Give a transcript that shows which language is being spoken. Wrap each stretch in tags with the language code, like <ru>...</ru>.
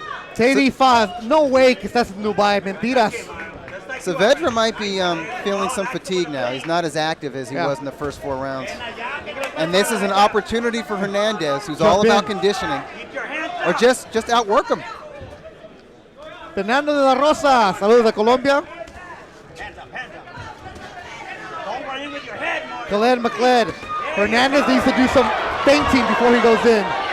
<en>It's 85. No way, because that's Dubai.</en> <es>Mentiras.</es> <en>Saavedra might be feeling some fatigue now. He's not as active as he was in the first 4 rounds. And this is an opportunity for Hernandez, who's all about conditioning, or just outwork him.</en> <es>Fernando de la Rosa, saludos de Colombia.</es> <en>Don't run in with your head, Mario. Khaled McLeod. Hernandez needs to do some feinting before he goes in.</en>